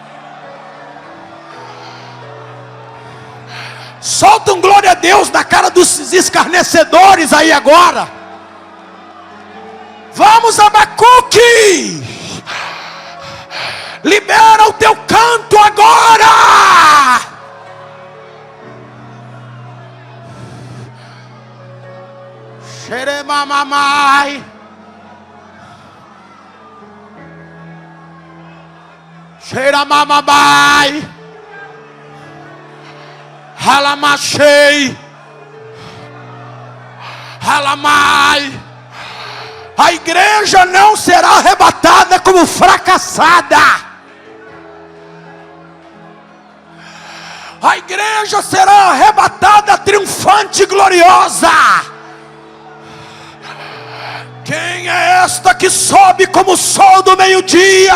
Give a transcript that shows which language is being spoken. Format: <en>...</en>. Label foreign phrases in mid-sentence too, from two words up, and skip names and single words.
<pt>Solta um glória a Deus na cara dos escarnecedores aí agora. Vamos, Abacuque. Libera o teu canto agora. Xeremamamai. Xeramamamai. Halamachei. Halamai. A igreja não será arrebatada como fracassada. A igreja será arrebatada triunfante e gloriosa. Quem é esta que sobe como o sol do meio-dia?</pt>